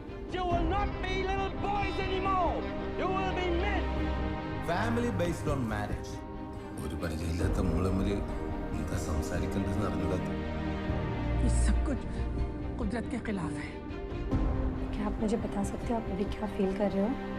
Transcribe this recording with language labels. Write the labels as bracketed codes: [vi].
[en] You will not be little boys anymore. You will be men. Family based on marriage. [ml] ഒരു പരിചയമില്ലാത്ത നമ്മൾ തമ്മിൽ എന്താ സംസാരിക്കേണ്ടതെന്ന് അറിഞ്ഞൂടാത്ത. [hi] ये सब कुछ कुदरत के खिलाफ है। क्या आप मुझे बता सकते हो आप अभी क्या फील कर रहे हो?